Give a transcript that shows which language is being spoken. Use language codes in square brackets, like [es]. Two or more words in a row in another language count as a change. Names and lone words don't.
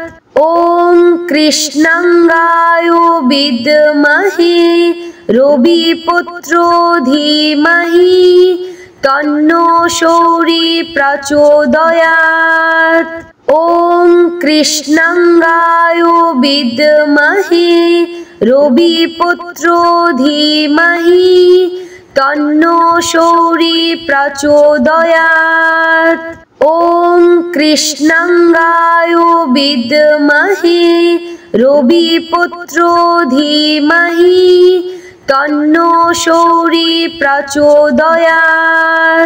[sa] ॐ कृष्णाङ्गायो विद्महे रविपुत्रो धीमहि तन्नो शौरी प्रचोदयात्। ॐ कृष्णाङ्गायो विद्महे রবিপুত্র ধীমহি তন্নো সৌরি প্রচোদয়াৎ। ওম কৃষ্ণাঙ্গায় বিদ্মহে রবিপুত্র ধীমহি তন্নো সৌরি প্রচোদয়াৎ।